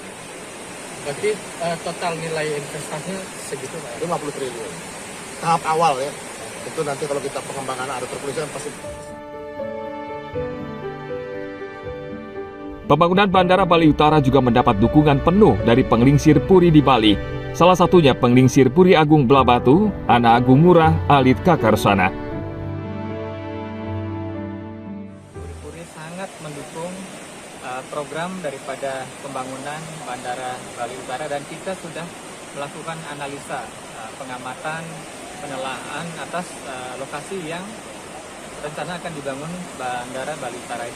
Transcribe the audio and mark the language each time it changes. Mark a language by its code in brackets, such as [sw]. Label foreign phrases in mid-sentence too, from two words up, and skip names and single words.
[id] Berarti total nilai investasinya segitu Pak? 50 triliun. Tahap awal ya. Itu nanti kalau kita pengembangan Aerotropolis kan pasti. Pembangunan Bandara Bali Utara juga mendapat dukungan penuh dari penglingsir Puri di Bali. Salah satunya penglingsir Puri Agung Blabatu, Ana Agung Murah, Alit Kakarsana. Puri sangat mendukung program daripada pembangunan Bandara Bali Utara, dan kita sudah melakukan analisa, pengamatan, penelaahan atas lokasi yang rencana akan dibangun Bandara Bali Utara ini.